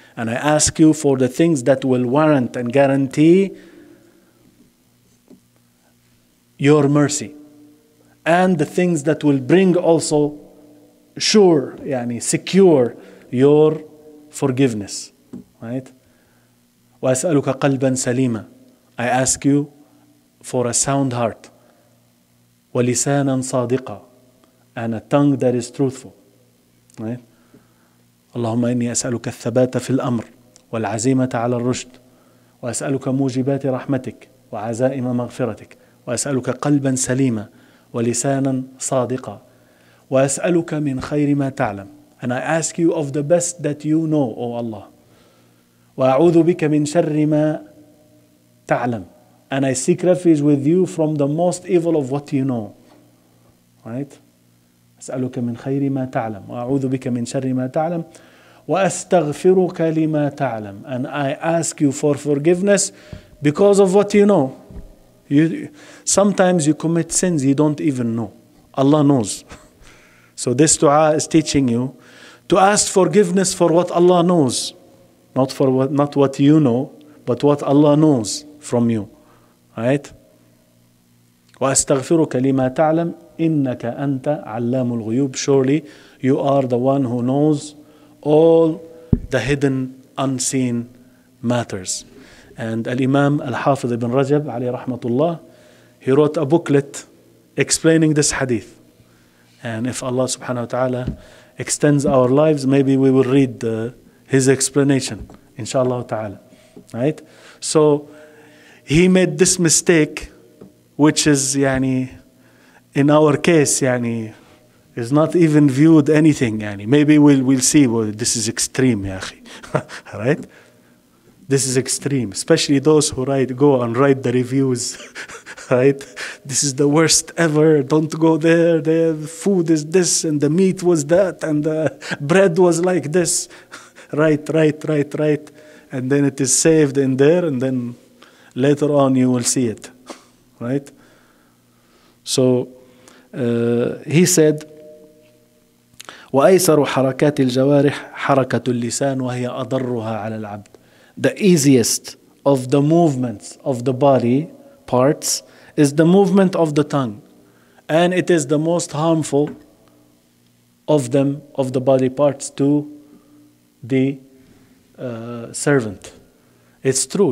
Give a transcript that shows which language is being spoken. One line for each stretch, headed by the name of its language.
English: And I ask you for the things that will warrant and guarantee your mercy, and the things that will bring also sure, secure your forgiveness, right?
Arabic: وأسألك قلبا سليما.
English: I ask you for a sound heart.
Arabic: ولسانا صادقا.
English: And a tongue that is truthful. Right?
Arabic: اللهم إني أسألك الثبات في الأمر والعزيمة على الرشد وأسألك موجبات رحمتك وعزائم مغفرتك وأسألك قلبا سليما ولسانا صادقا وأسألك من خير ما تعلم.
English: And I ask you of the best that you know, O Allah.
Arabic: وأعوذ بك من شر ما تعلم.
English: And I seek refuge with you from the most evil of what you know. Right?
Arabic: أسألك من خير ما تعلم وأعوذ بك من شر ما تعلم وأستغفرك لما تعلم.
English: And I ask you for forgiveness because of what you know. Sometimes you commit sins you don't even know. Allah knows. So this dua is teaching you to ask forgiveness for what Allah knows. Not what you know, but what Allah knows from you. Right?
Arabic: وأستغفرك لما تعلم إنك أنت علام الغيوب.
English: Surely you are the one who knows all the hidden, unseen matters. And Al-Imam Al-Hafiz ibn Rajab alayhi rahmatullah, he wrote a booklet explaining this hadith. And if Allah subhanahu wa ta'ala extends our lives, maybe we will read his explanation, inshallah ta'ala. Right? So he made this mistake, which is in our case is not even viewed anything. Maybe we'll see, well, this is extreme, ya akhi. Right? This is extreme, especially those who go and write the reviews. Right? This is the worst ever. Don't go there. The food is this, and the meat was that, and the bread was like this. Right. And then it is saved in there, and then later on you will see it. Right? So he said,
Arabic: وأيسر حركات الجوارح حركة اللسان وهي أضرها على العبد.
English: The easiest of the movements of the body parts is the movement of the tongue, and it is the most harmful of them, of the body parts, to the servant. It's true.